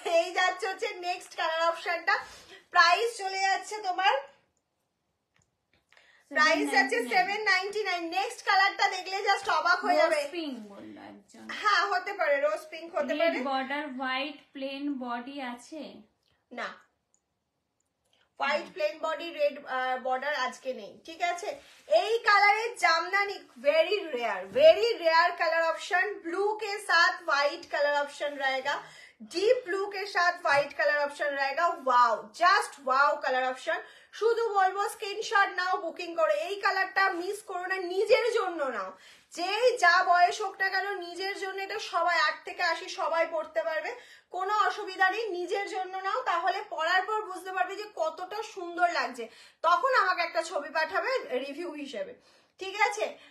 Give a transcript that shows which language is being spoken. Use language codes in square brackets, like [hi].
[bn] এই যাচ্ছে হচ্ছে নেক্সট কালার অপশনটা, প্রাইস চলে যাচ্ছে তোমার, প্রাইস আছে 799। নেক্সট কালারটা দেখলে জাস্ট অবাক হয়ে যাবে। রোজ পিঙ্ক বললো একজন। হ্যাঁ হতে পারে, রোজ পিঙ্ক হতে পারে। Red border white plane body আছে না, white plane body red border আজকে নেই, ঠিক আছে। এই কালারের Jamdani [hi] very rare colour option, blue के साथ व्हाइट कलर ऑप्शन रहेगा, डीप ब्लू के साथ व्हाइट कलर ऑप्शन रहेगा। [en] Wow, just wow colour option. [bn] শুধু বলবো স্ক্রিনশট নাও, বুকিং করো। এই কালারটা মিস করো না, নিজের জন্য নাও, যেই যা বয়স হোক না কেন, নিজের জন্য। এটা সবাই 8 থেকে 80 সবাই পড়তে পারবে, কোনো অসুবিধা নেই। নিজের জন্য নাও, তাহলে পরার পর বুঝতে পারবে যে কতটা সুন্দর লাগছে, তখন আমাকে একটা ছবি পাঠাবে রিভিউ হিসেবে, ঠিক আছে।